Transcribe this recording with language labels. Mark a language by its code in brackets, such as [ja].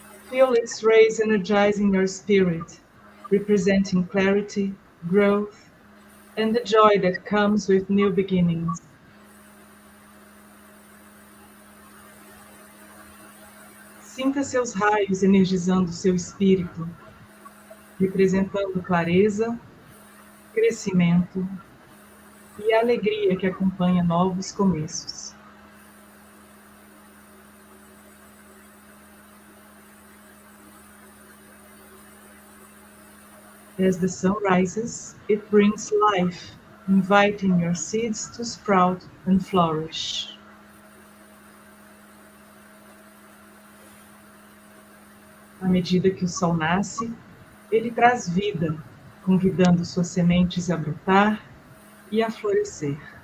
[en] Feel its rays energizing your spirit, representing clarity, growth, and the joy that comes with new beginnings. [pt] Sinta seus raios energizando seu espírito, representando clareza, crescimento e alegria que acompanha novos começos. [en] As the sun rises, it brings life, inviting your seeds to sprout and flourish. [pt] À medida que o sol nasce, ele traz vida, convidando suas sementes a brotar e a florescer.